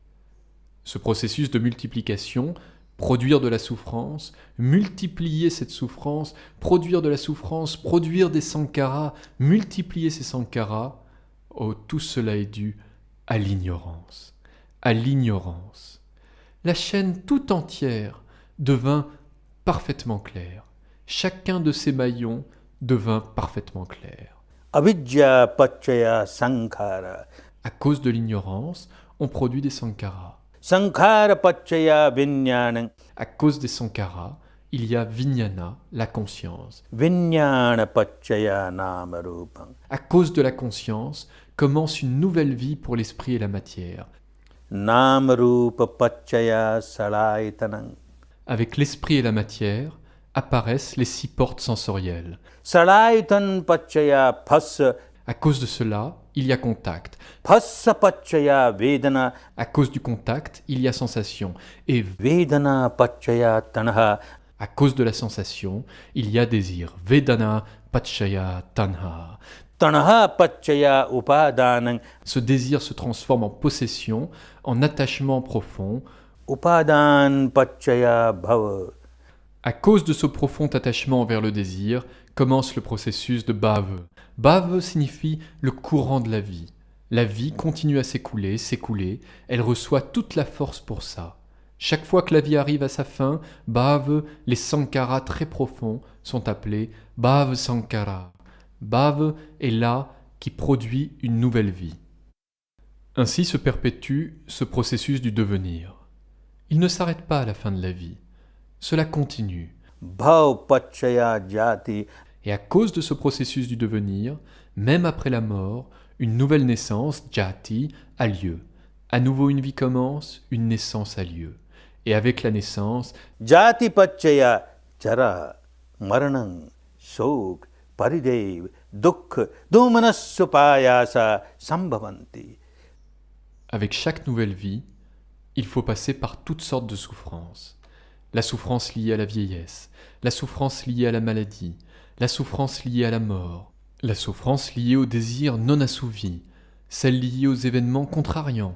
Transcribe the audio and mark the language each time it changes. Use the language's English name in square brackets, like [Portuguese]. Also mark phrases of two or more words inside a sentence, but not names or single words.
[French] Ce processus de multiplication, produire de la souffrance, multiplier cette souffrance, produire de la souffrance, produire des sankharas, multiplier ces sankharas, oh, tout cela est dû à l'ignorance. À l'ignorance. La chaîne tout entière devint parfaitement claire. Chacun de ces maillons devint parfaitement clair. [Pali] Avidya pachaya sankhara. [French] À cause de l'ignorance, on produit des sankharas. [Pali] Sankhara pachaya vijnana. [French] À cause des sankharas, il y a vijnana, la conscience. [Pali] Vijnana pachaya namarupam. [French] À cause de la conscience, commence une nouvelle vie pour l'esprit et la matière. [Pali] Namarupa pachaya salayetanam. [French] Avec l'esprit et la matière, apparaissent les 6 portes sensorielles. [Pali] Salayetan pachaya phassa. [French] À cause de cela, il y a contact. [Pali] Phassa-paccaya vedana, [French] À cause du contact, il y a sensation. Et [Pali] vedana-paccaya tanha. [French] à cause de la sensation, il y a désir. [Pali] Vedana Pachaya Tanha. Tanha-paccaya upadanam, [French] Ce désir se transforme en possession, en attachement profond. [Pali] upadan-paccaya bhava. [French] À cause de ce profond attachement envers le désir, commence le processus de bhava. Bhava signifie le courant de la vie. La vie continue à s'écouler, elle reçoit toute la force pour ça. Chaque fois que la vie arrive à sa fin, bhava, les sankaras très profonds, sont appelés [Pali] bhava sankara. [French] Bhava est là qui produit une nouvelle vie. Ainsi se perpétue ce processus du devenir. Il ne s'arrête pas à la fin de la vie. Cela continue. [Pali] Bhav-paccaya jati. [French] Et à cause de ce processus du devenir, même après la mort, une nouvelle naissance, jati, a lieu. À nouveau une vie commence, une naissance a lieu. Et avec la naissance, [Pali] Jati-paccaya chara, maranam, sok, paridev, dukkha, domanasupayasa sambhavanti. [French] avec chaque nouvelle vie, il faut passer par toutes sortes de souffrances. La souffrance liée à la vieillesse, la souffrance liée à la maladie, la souffrance liée à la mort, la souffrance liée au désir non assouvi, celle liée aux événements contrariants.